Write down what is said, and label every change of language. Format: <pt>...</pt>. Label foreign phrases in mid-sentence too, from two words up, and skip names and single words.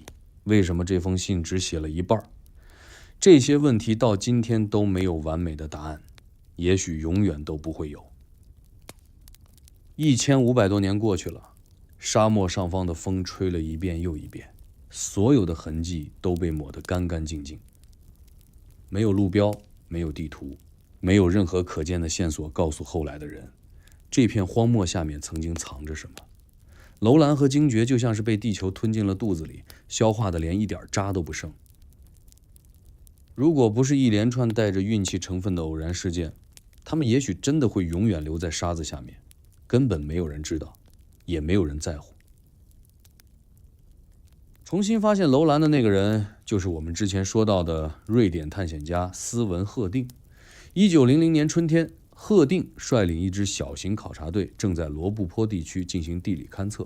<zh>為什麼這封信只寫了一半？這些問題到今天都沒有完美的答案，也許永遠都不會有。1500多年過去了，沙漠上方的風吹了一遍又一遍，所有的痕跡都被抹得乾乾淨淨。沒有路標，沒有地圖，沒有任何可見的線索告訴後來的人，這片荒漠下面曾經藏着什麼。樓蘭和驚覺就像是被地球吞進了肚子裡，消化的連一點渣都不剩。如果不是一連串帶着運气成分的偶然事件，他們也許真的会永遠留在沙子下面，根本沒有人知道，也没有人在乎。重新發現楼蘭的那個人，就是我們之前說到的瑞典探險家斯文·赫定。1900年春天，赫定率領一支小型考察隊正在罗布泊地區進行地理勘測。</zh>